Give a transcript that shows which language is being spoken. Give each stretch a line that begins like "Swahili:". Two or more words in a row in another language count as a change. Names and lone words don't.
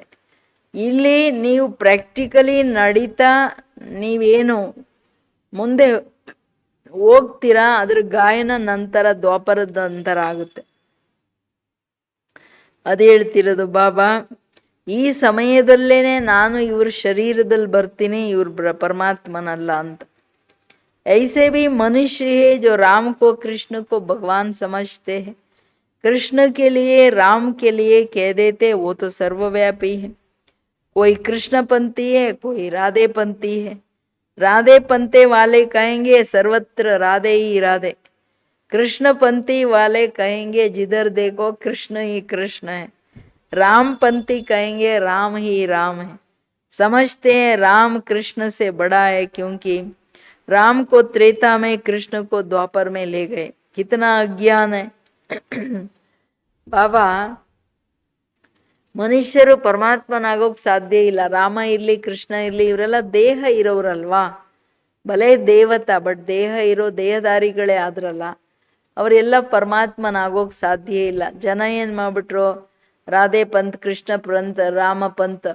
Kannada: ಇಲ್ಲಿ ನೀವು ಪ್ರಾಕ್ಟಿಕಲಿ ನಡೀತಾ ನೀವೇನು ಮುಂದೆ ಹೋಗ್ತೀರಾ, ಅದ್ರ ಗಾಯನ ನಂತರ, ದ್ವಾಪರದ ನಂತರ ಆಗುತ್ತೆ. ಅದು ಹೇಳ್ತಿರೋದು ಬಾಬಾ, ಈ ಸಮಯದಲ್ಲೇನೆ ನಾನು ಇವ್ರ ಶರೀರದಲ್ಲಿ ಬರ್ತೀನಿ, ಇವ್ರ ಪರಮಾತ್ಮನಲ್ಲ ಅಂತ.
Hindi: ऐसे भी मनुष्य है जो राम को कृष्ण को भगवान समझते हैं, कृष्ण के लिए राम के लिए कह देते, वो तो सर्वव्यापी है। कोई कृष्ण पंथी है, कोई राधे पंथी है। राधे पंथे वाले कहेंगे सर्वत्र राधे ही राधे, कृष्ण पंथी वाले कहेंगे जिधर देखो कृष्ण ही कृष्ण है। राम पंथी कहेंगे राम ही राम है। समझते हैं राम कृष्ण से बड़ा है, क्योंकि राम को त्रेता में, कृष्ण को द्वापर में ले गए। कितना अज्ञान है बाबा.
Kannada: ಮನುಷ್ಯರು ಪರಮಾತ್ಮನಾಗೋಕ್ ಸಾಧ್ಯ ಇಲ್ಲ. ರಾಮ ಇರ್ಲಿ, ಕೃಷ್ಣ ಇರ್ಲಿ, ಇವರೆಲ್ಲ ದೇಹ ಇರೋರಲ್ವಾ, ಭಲೇ ದೇವತಾ, ಬಟ್ ದೇಹ ಇರೋ ದೇಹದಾರಿಗಳೇ ಆದ್ರಲ್ಲ, ಅವರೆಲ್ಲ ಪರಮಾತ್ಮನಾಗೋಕ್ ಸಾಧ್ಯ ಇಲ್ಲ. ಜನ ಏನ್ ಮಾಡ್ಬಿಟ್ರು, ರಾಧೆ ಪಂತ್, ಕೃಷ್ಣ ಪಂತ್, ರಾಮ ಪಂತ್.